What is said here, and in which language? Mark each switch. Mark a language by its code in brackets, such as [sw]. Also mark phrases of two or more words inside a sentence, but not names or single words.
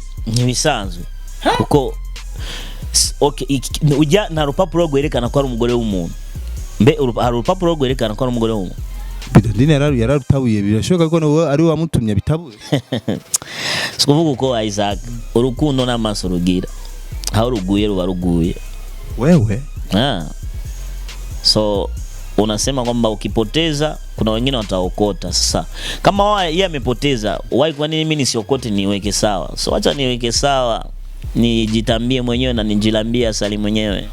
[rn] ntibisanzwe kuko okay ujya na rupapuro rwerekana ko ari umugore w'umuntu. Mbe hari urupapuro rwerekana ko ari umugore w'umuntu. Bidondine yararutabuye birashoboka ko nawe ari wamutumye bitabuye. Sikuvuga uko Isaac urukundo n'amaso rugira aho ruguye ruba ruguye wewe. [sw] So unasema kwamba ukipoteza kuna wengine wataokota. Sasa kama yeye amepoteza why kwa nini mimi nisiokote niweke sawa? So acha niweke sawa nijitambie mwenyewe na nijilambie asali mwenyewe.